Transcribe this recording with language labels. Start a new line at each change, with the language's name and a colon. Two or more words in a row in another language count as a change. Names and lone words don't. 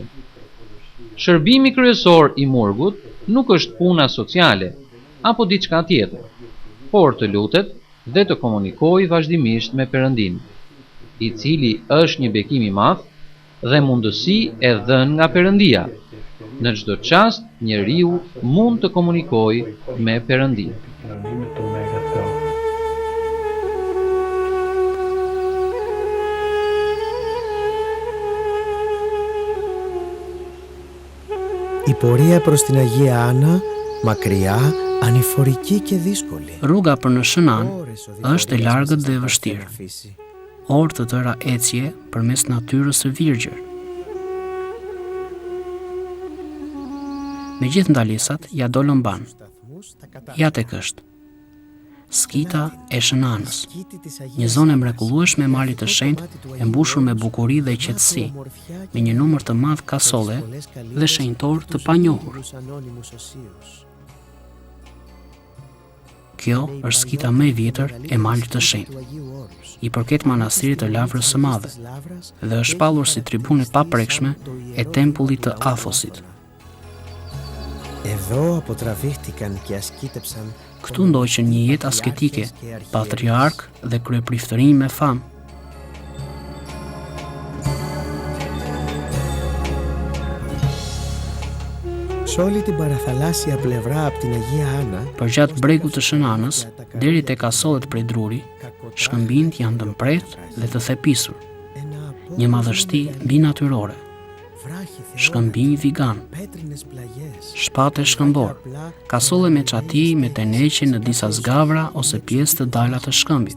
Albanian: Shërbimi kryesor i murgut nuk është puna sociale apo diçka tjetër, por të lutet dhe të komunikojë vazhdimisht me Perëndimin, i cili është një bekim i madh dhe mundësi e dhënë nga Perëndia. Në çdo çast njeriu mund të komunikojë me Perëndin.
Greek: επικοινωνεί με τον Μέγα Θεό. Η πορεία προς την Αγία Άννα, μακριά, ανηφορική και δύσκολη.
Albanian: Rruga për në Shënan është e largët dhe e vështirë. Orë të tëra ecje përmes natyrës së virgjër. Me gjithë ndalisat, ja dolën ban. Ja tek është skita e Shënanës, një zonë e mrekullueshme e malit të shenjtë, e mbushur me bukuri dhe qetësi, me një numër të madh kasolle dhe shenjtor të panjohur. Kjo është skita më e vjetër e malit të shenjtë. I përket manastirit të Lavrës së Madhe dhe është shpallur si tribunë e paprekshme e tempullit të Athosit.
Greek: Εδώ αποτραβήχτηκαν και ασκήτεψαν.
Albanian: Këtu ndoqën një jetë asketike, patriark dhe kryepriftërinj me famë.
Greek: Σε όλη την παραθαλάσσια πλευρά από την Αγία Άννα,
Albanian: Përgjatë bregut të Shënanës, deri tek kasollet prej druri, shkëmbinjt janë të mprehtë dhe të thepisur. Një madhështi mbinatyrore, shkëmbinj vigan, shpate shkëmbor, kasolle me çati me teneqe në disa zgavra ose pjesë të dala të shkëmbit.